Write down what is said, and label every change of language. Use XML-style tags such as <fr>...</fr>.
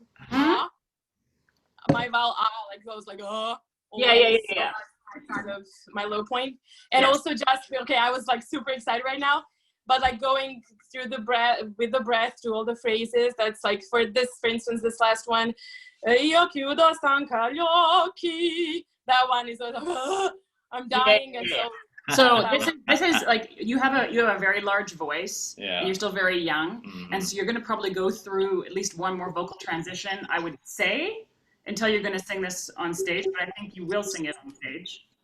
<en>hard. A. My vowel A like goes like Yeah. So that's kind of my low point. And Yes. also just okay, I was like super excited right now, but like going through the breath with the breath through all the phrases. That's like for instance, this last one.</en> <it>Io chiudo stanca gli occhi.</it> <en>That one is I'm dying, and so. So this is like you have a very large voice. Yeah. And you're still very young, Mhm. and so you're going to probably go through at least one more vocal transition, I would say, until you're going to sing this on stage. But I think you will sing it on stage.</en>